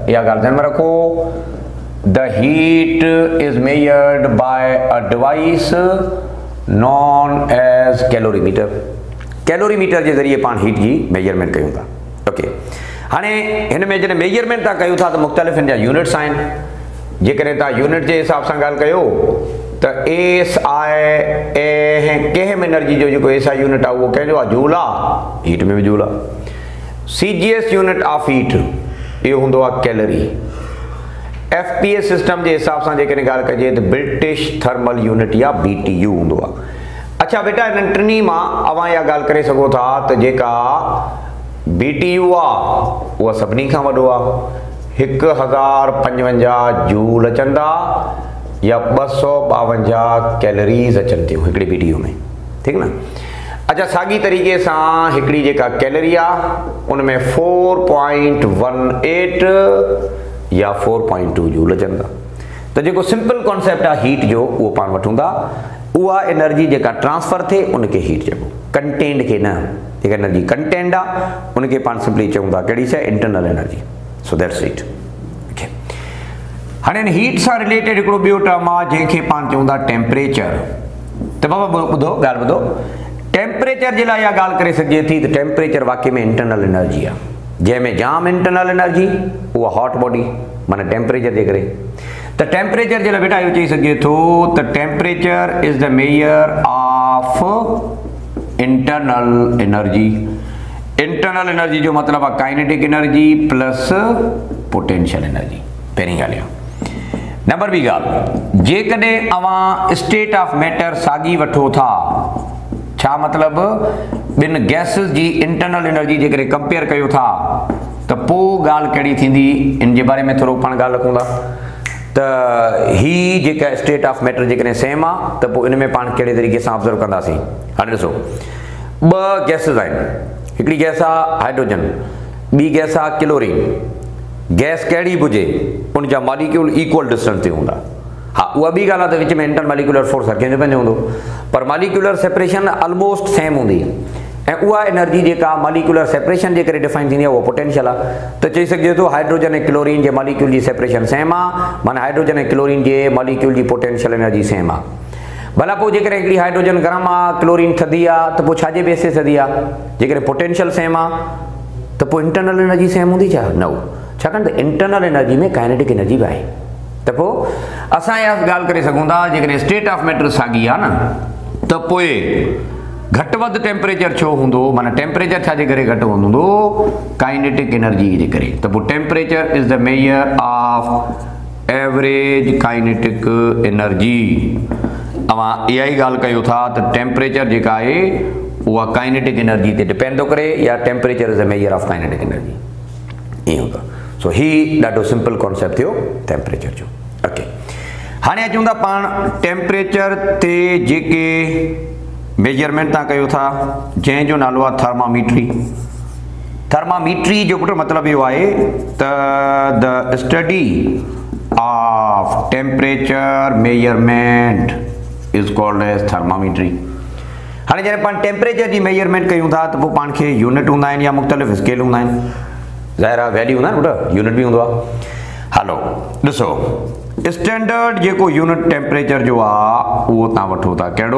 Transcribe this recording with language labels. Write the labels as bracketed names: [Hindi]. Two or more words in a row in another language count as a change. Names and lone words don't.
[Sindhi] इहा ॻाल्हि ध्यान में रखो, [English] the heat is measured by a device known as calorimeter। [Sindhi] कैलोरीमीटर जे ज़रिए पाण हीट जी मेजरमेंट कयूं था। ओके, हाणे हिन में जॾहिं मेजरमेंट था कयूं था त मुख़्तलिफ़ हिन जा यूनिट्स आहिनि। जेकॾहिं तव्हां यूनिट जे हिसाब सां ॻाल्हि कयो त एस आहे, ऐं कंहिं एनर्जी जो जेको [English] SI unit [Sindhi] आहे उहो कंहिंजो आहे, जूल आहे, हीट में बि जूल आहे। [English] CGS unit of heat [Sindhi] इहो हूंदो आहे कैलोरी। [English] FPS system [Sindhi] जे हिसाब सां जेकॾहिं ॻाल्हि कजे त [English] British thermal unit [Sindhi] या BTU हूंदो आहे। अच्छा बेटा, हिननि टिनी मां अवां इहा ॻाल्हि करे सघो था त जेका BTU आहे उहा सभिनी खां वॾो आहे, 1055 जूल अचनि था या 252 कैलोरीज़ अचनि थियूं हिकिड़ी BTU में, ठीकु न। अच्छा, साॻी तरीक़े सां हिकिड़ी जेका कैलोरी आहे उन में 4.18 या 4.2 जूल अचनि था। त जेको [English] simple concept [Sindhi] आहे हीट जो उहो पाण वठूं था, उहा एनर्जी जेका ट्रांसफर थिए उनखे हीट चइबो, कंटेंट खे न। जेका एनर्जी कंटेंट आहे उनखे पाण सिंपली चऊं था कहिड़ी शइ, [English] internal energy. so that's it. ओके, [Sindhi] हाणे हीट सां रिलेटेड हिकिड़ो ॿियो टर्म आहे जंहिंखे पाण चऊं था टेम्परेचर। त बाबा ॿुधो ॻाल्हि ॿुधो, टेम्परेचर जे लाइ इहा ॻाल्हि करे सघिजे थी त टेम्परेचर वाक़ई में [English] internal energy [Sindhi] आहे, जंहिंमें जाम [English] internal energy [Sindhi] उहा [English] hot body [Sindhi] माना टेम्परेचर जे करे। त टेम्परेचर जे लाइ बेटा इहो चई सघिजे थो त [English] temperature is the measure of internal energy. internal energy [Sindhi] जो मतिलबु आहे [English] kinetic energy plus potential energy. [Sindhi] पहिरीं ॻाल्हि आहे। नंबर ॿी ॻाल्हि, जेकॾहिं अवां [English] state of matter [Sindhi] साॻी वठो था, छा मतिलबु ॿिनि गैसिस जी [English] internal energy [Sindhi] जेकॾहिं कंपेयर कयो था त पोइ ॻाल्हि कहिड़ी थींदी, इन जे बारे में थोरो पाण ॻाल्हि रखूं था। त ही जेका [English] state of matter [Sindhi] जेकॾहिं सेम आहे त पोइ इन में पाण कहिड़े तरीक़े सां ऑब्ज़र्व कंदासीं। हाणे ॾिसो, ॿ गैसिस आहिनि, हिकिड़ी गैस आहे हाइड्रोजन, ॿी गैस आहे क्लोरीन। गैस कहिड़ी बि हुजे उनजा मॉलिक्यूल [English] equal distance [Sindhi] ते हूंदा। हा, उहा ॿी ॻाल्हि आहे त विच में [English] inter molecular force [Sindhi] हर कंहिंजो पंहिंजो हूंदो, [English] पर molecular separation almost same हूंदी। [Sindhi] ऐं उहा एनर्जी जेका [English] molecular separation [Sindhi] जे करे डिफाइन थींदी आहे उहा पोटेंशियल आहे। त चई सघिजे थो हाइड्रोजन ऐं क्लोरीन जे मॉलिक्यूल जी सेपरेशन सेम आहे, माना हाइड्रोजन ऐं क्लोरीन जे मॉलिक्यूल जी [English] potential energy same [Sindhi] आहे। भला पोइ जेकॾहिं हिकिड़ी हाइड्रोजन गरम आहे, क्लोरीन थधी आहे, त पोइ छाजे बेसिस थधी आहे? जेकॾहिं पोटेंशियल सेम आहे त पोइ [English] internal energy [Sindhi] सेम हूंदी छा? न, छाकाणि त [English] internal energy [Sindhi] में [English] kinetic energy [Sindhi] बि आहे। त पोइ असां इहा ॻाल्हि करे सघूं था, जेकॾहिं [English] state of matter [Sindhi] साॻी आहे न त पोइ घटि वधि टेम्परेचर छो हूंदो, माना टेम्परेचर छाजे करे घटि हूंदो? [English] kinetic energy [Sindhi] जे करे। त पोइ [English] temperature is the measure of average kinetic energy. [Sindhi] अवां इहा ई ॻाल्हि कयो था त टेम्परेचर जेका आहे उहा [English] kinetic energy [Sindhi] ते डिपेंड थो करे, [English] या temperature is the measure of kinetic energy। [Sindhi] ईअं हूंदो। सो ही ॾाढो [English] simple concept [Sindhi] थियो टेम्परेचर जो। ओके, हाणे अचूं था पाण टेम्परेचर ते जेके मेजरमेंट तव्हां कयो था, जंहिंजो नालो आहे थर्मामीट्री। थर्मामीट्री जो पुट मतिलबु इहो आहे त [English] the study of temperature measurement is called as thermometry. [Sindhi] हाणे जॾहिं पाण टेम्परेचर जी मेजरमेंट कयूं था त पोइ पाण खे यूनिट हूंदा आहिनि या मुख़्तलिफ़ स्केल हूंदा आहिनि। ज़ाहिर आहे वैल्यू हूंदा आहिनि पुट, यूनिट बि हूंदो आहे। हलो ॾिसो, स्टैंडर्ड जेको यूनिट टेम्परेचर जो आहे उहो तव्हां वठो था कहिड़ो?